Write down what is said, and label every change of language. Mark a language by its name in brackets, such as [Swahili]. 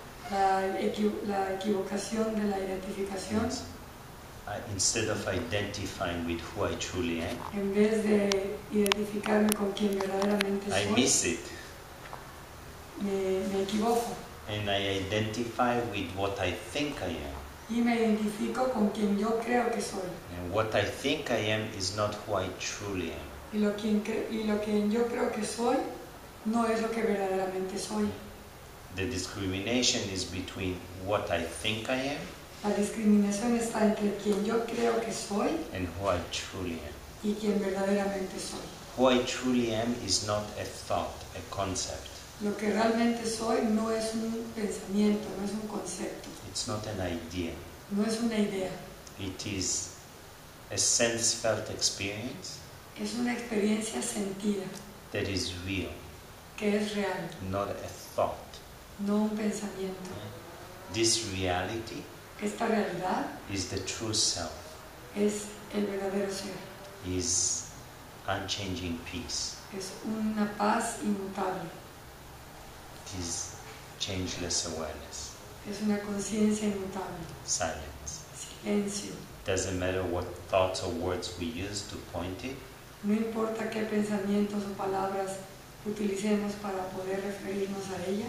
[Spanish] La equivocación de la identificación, [English] means instead of identifying with who I truly am, [Spanish] en vez de identificarme con quien verdaderamente [English] I [Spanish] soy, [English] miss it [Spanish] me equivoco [English] and I identify with what I think I am. [Spanish] y me identifico con quien yo creo que soy. [English] And what I think I am is not who I truly am. [Spanish] Y lo que yo creo que soy no es lo que verdaderamente soy. [English] The discrimination is between what I think I am [Spanish] La discriminación está entre quien yo creo que soy [English] and who I truly am. [Spanish] y quien verdaderamente soy. [English] Who I truly am is not a thought, a concept. [Spanish] Lo que realmente soy no es un pensamiento, no es un concepto, [English] It's not an idea. [Spanish] no es una idea. [English] It is a sense-felt experience [Spanish] Es una experiencia sentida, [English] that is real, [Spanish] que es real, [English] not a thought. [Spanish] no un pensamiento. [English] This reality [Spanish] Esta realidad [English] is the true self, [Spanish] es el verdadero ser, [English] is unchanging peace. [Spanish] es una paz inmutable, [English] It is changeless awareness, [Spanish] es una conciencia inmutable, [English] silence. [Spanish] silencio. [English] Doesn't matter what thoughts or words we use to point it, [Spanish] No importa qué pensamientos o palabras utilicemos para poder referirnos a ella,